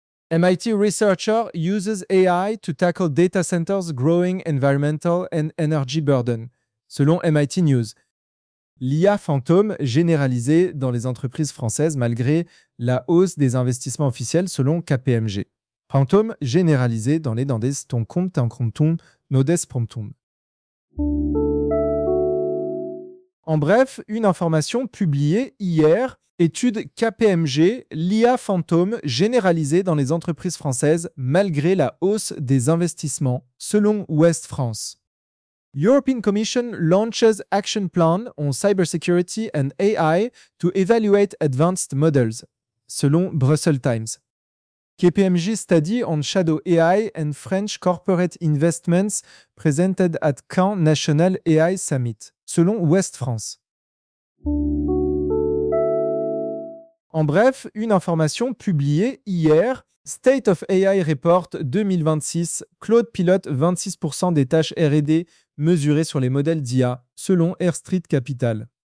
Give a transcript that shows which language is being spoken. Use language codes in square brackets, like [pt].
[en] MIT researcher uses AI to tackle data centers' growing environmental and energy burden, [fr] selon [en] MIT News. [fr] L'IA fantôme généralisée dans les entreprises françaises malgré la hausse des investissements officiels, selon KPMG. Fantôme généralisé dans les dandes ton compte en compton nodes promptum. En bref, une information publiée hier, étude KPMG, l'IA fantôme généralisée dans les entreprises françaises malgré la hausse des investissements, selon Ouest France. [en] European Commission launches action plan on cybersecurity and AI to evaluate advanced models, [fr] selon [en] Brussels Times. KPMG study on shadow AI and French corporate investments presented at Cannes National AI Summit, [fr] selon [en] Ouest France. [fr] En bref, une information publiée hier, State of AI Report 2026, Claude pilote 26% des tâches R&D mesurées sur les modèles d'IA, selon Airstreet Capital.